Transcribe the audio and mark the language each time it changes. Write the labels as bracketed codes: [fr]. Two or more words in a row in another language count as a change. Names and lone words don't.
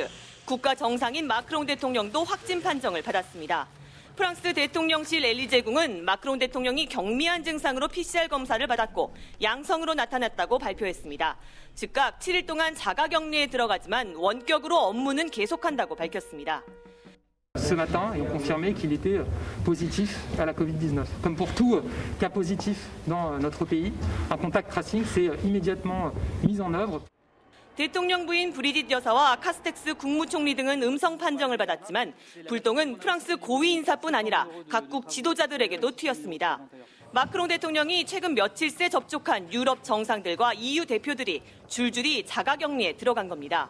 [ko] 국가 정상인 마크롱 대통령도 확진 판정을 받았습니다. 프랑스 대통령실 엘리제궁은 마크롱 대통령이 경미한 증상으로 PCR 검사를 받았고 양성으로 나타났다고 발표했습니다. 즉각 7일 동안 자가격리에 들어가지만 원격으로 업무는 계속한다고 밝혔습니다. [fr] Ce matin, et ont confirmé qu'il était positif à la Covid-19. Comme pour tout cas positif dans notre pays, un [en] contact tracing [fr] s'est immédiatement mis en œuvre. [ko] 대통령 부인 브리짓 여사와 카스텍스 국무총리 등은 음성 판정을 받았지만 불똥은 프랑스 고위 인사뿐 아니라 각국 지도자들에게도 튀었습니다. 마크롱 대통령이 최근 며칠 새 접촉한 유럽 정상들과 EU 대표들이 줄줄이 자가격리에 들어간 겁니다.